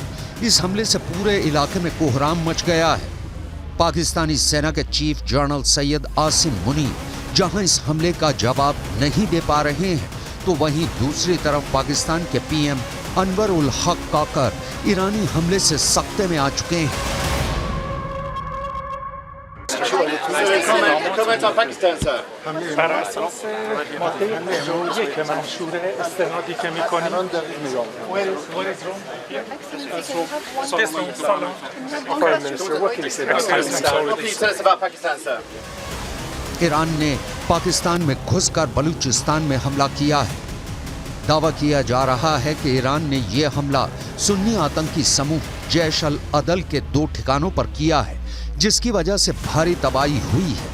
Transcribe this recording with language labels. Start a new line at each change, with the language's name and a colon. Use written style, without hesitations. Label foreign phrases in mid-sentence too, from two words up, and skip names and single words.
Hindi: इस हमले से पूरे इलाके में कोहराम मच गया है। पाकिस्तानी सेना के चीफ जनरल सैयद आसिम मुनीर जहां इस हमले का जवाब नहीं दे पा रहे हैं, तो वहीं दूसरी तरफ पाकिस्तान के पीएम अनवर उल हक काकर ईरानी हमले से सख्ते में आ चुके हैं।
Persian: بر اساس ماده اجرایی که منشور استنادی که میکنیم
Hindi: ईरान ने पाकिस्तान में घुसकर बलूचिस्तान में हमला किया है। दावा किया जा रहा है कि ईरान ने यह हमला सुन्नी आतंकी समूह जैश अल अदल के 2 ठिकानों पर किया है, जिसकी वजह से भारी तबाही हुई है।